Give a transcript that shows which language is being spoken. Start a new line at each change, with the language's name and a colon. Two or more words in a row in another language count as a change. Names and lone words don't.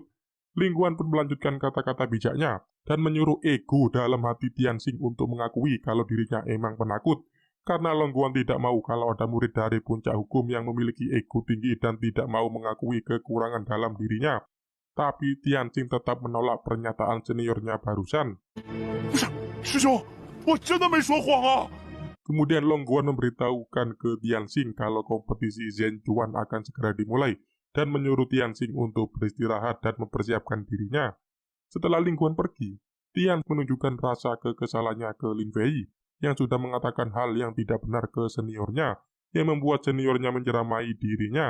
Indonesian: Lingguan pun melanjutkan kata-kata bijaknya, dan menyuruh ego dalam hati Tianxing untuk mengakui kalau dirinya emang penakut, karena Lingguan tidak mau kalau ada murid dari puncak hukum yang memiliki ego tinggi dan tidak mau mengakui kekurangan dalam dirinya. Tapi Tianxing tetap menolak pernyataan seniornya barusan.
Chinese: 不是，师兄，我真的没说谎啊！
Indonesian: Kemudian Longguan memberitahukan ke Tianxing kalau kompetisi Zhenjuan akan segera dimulai dan menyuruh Tianxing untuk beristirahat dan mempersiapkan dirinya. Setelah Lingguan pergi, Tian menunjukkan rasa kekesalannya ke Lin Fei yang sudah mengatakan hal yang tidak benar ke seniornya, yang membuat seniornya menceramai dirinya.